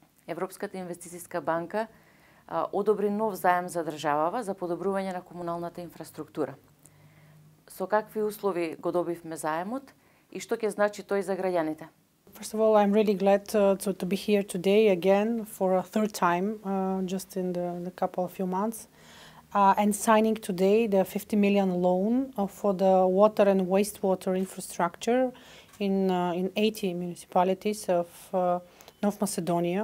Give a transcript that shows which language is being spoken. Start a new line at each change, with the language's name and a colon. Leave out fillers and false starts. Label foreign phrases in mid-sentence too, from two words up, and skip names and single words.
Macedonian: Европската инвестициска банка одобри нов заем за државава за подобрување на комуналната инфраструктура. Со какви услови го добивме заемот и што ќе значи тој за граѓаните?
English: First of all, I'm really glad to be here today again for a third time, just in the few months, and signing today the 50 million loan for the water and wastewater infrastructure in 80 municipalities of North Macedonia.